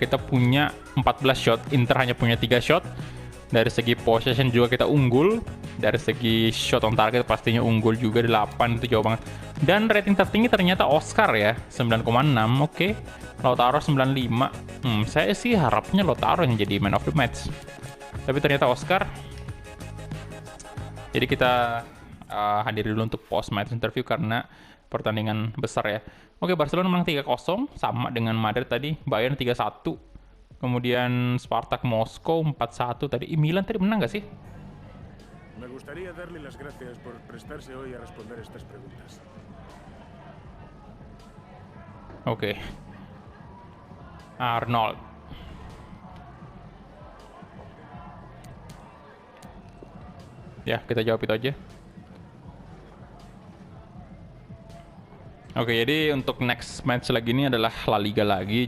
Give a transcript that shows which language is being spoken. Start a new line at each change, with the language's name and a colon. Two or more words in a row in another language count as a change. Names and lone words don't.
Indonesian: Kita punya 14 shot, Inter hanya punya 3 shot. Dari segi possession juga kita unggul. Dari segi
English: shot on target
Indonesian: pastinya unggul juga, 8, itu jauh banget. Dan rating tertinggi ternyata Oscar ya, 9,6. Oke. Lautaro 95. Saya sih harapnya Lautaro yang jadi
English: man of the match.
Indonesian: Tapi ternyata Oscar. Jadi kita hadiri dulu untuk
English: post match interview
Indonesian: karena pertandingan besar ya. Oke, Barcelona menang 3-0 sama dengan Madrid tadi. Bayern 3-1. Kemudian Spartak Moskow 4-1 tadi. Milan tadi menang nggak sih?
Spanish: Me gustaría darle las gracias por prestarse hoy a responder estas preguntas.
Indonesian: Oke. Arnold. Ya, kita jawab itu aja. Oke, jadi untuk
English: next match
Indonesian: lagi ini adalah La Liga lagi.